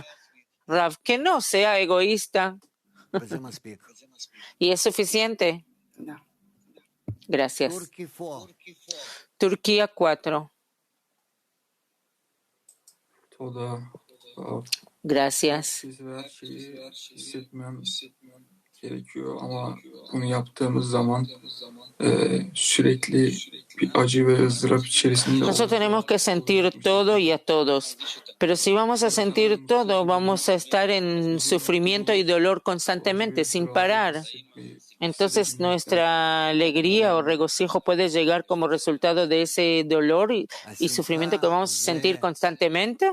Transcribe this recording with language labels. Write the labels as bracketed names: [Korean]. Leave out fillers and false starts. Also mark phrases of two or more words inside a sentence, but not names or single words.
[Spanish] Rav, que no sea egoísta. ¿Y es suficiente? Gracias. Turquía 4. Gracias. [Turkish] gerekiyor ama bunu yaptığımız zaman sürekli bir acı ve ızdırap içerisinde [Spanish] Nosotros tenemos que sentir todo y a todos, pero si vamos a sentir todo, vamos a estar en sufrimiento y dolor constantemente, sin parar. Entonces nuestra alegría o regocijo puede llegar como resultado de ese dolor y sufrimiento que vamos a sentir constantemente.